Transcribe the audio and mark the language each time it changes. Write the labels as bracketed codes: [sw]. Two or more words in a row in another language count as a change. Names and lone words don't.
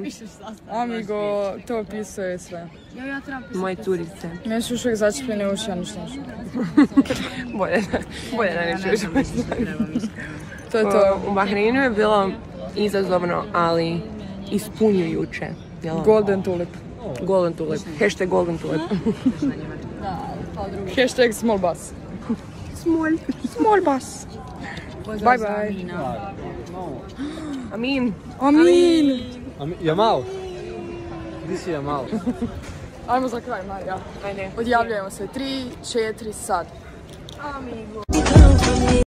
[hr] amigo, to opisuje sve. Ja trebam pisati. Moje curice. Meni su još uvijek začepljene uši, ja ništa ne čujem. Bolje da ne čuješ. To je to. U Bahreinu je bilo izazovno, ali ispunjujuće. Golden tulip. [en] Golden tulip. Hashtag golden tulip. Hashtag small bus. Small bus. Bye bye. [hr] Amin. Amin. Jamal. Di si Jamal? Ajmo za kraj, Marija. Ajde. Odjavljujemo se. 3, 4, sad.